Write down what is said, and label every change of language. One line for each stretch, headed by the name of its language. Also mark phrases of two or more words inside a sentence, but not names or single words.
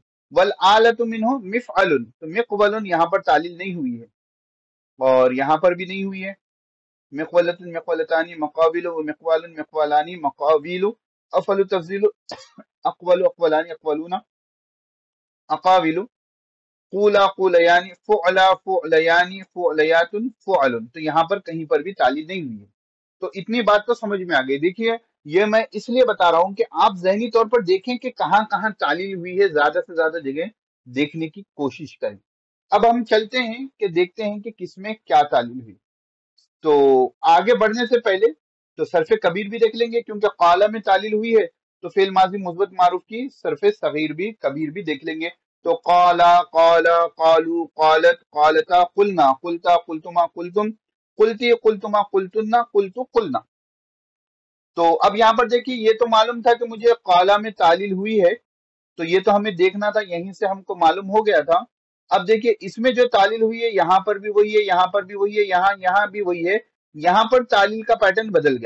Arabic: والآلة منه مفعل,
Hindi: तो मिक़वलुन यहाँ पर तालील नहीं हुई है और यहाँ पर भी नहीं हुई है।
Arabic: مقولة مقولتان مقاول، ومقوال مقوالان مقاول، أفعل تفضيل أقول أقولان أقولون أقاول، قولى قوليان، فعلى فعليان فعليات فعل,
Hindi: तो यहाँ पर कहीं पर भी तालील नहीं हुई है। तो इतनी बात तो समझ में आ गई। देखिए, ये मैं इसलिए बता रहा हूँ कि आप ज़हनी तौर पर देखें कि कहाँ कहाँ तालील हुई है, ज्यादा से ज्यादा जगह देखने की कोशिश करें। अब हम चलते हैं कि देखते हैं कि किसमें क्या तालील हुई। तो आगे बढ़ने से पहले तो सरफ कबीर भी देख लेंगे, क्योंकि काला में तालील हुई है, तो फेल माजी मुस्बत मारूफ की सरफ सगीर भी, कबीर भी देख लेंगे।
Arabic: तो قال، قالا، قالوا، قالت، قالتا، قلن، قلت، قلتما، قلتم، قلت، قلتما، قلتن، قلت، قلنا.
Hindi: तो अब यहाँ पर देखिए, ये तो मालूम था कि मुझे काला में तालील हुई है, तो ये तो हमें देखना था, यहीं से हमको मालूम हो गया था। अब देखिए इसमें जो तालील हुई है यहाँ पर भी वही है, यहाँ पर भी वही है, यहाँ भी वही है, यहाँ पर तालील का पैटर्न बदल गया।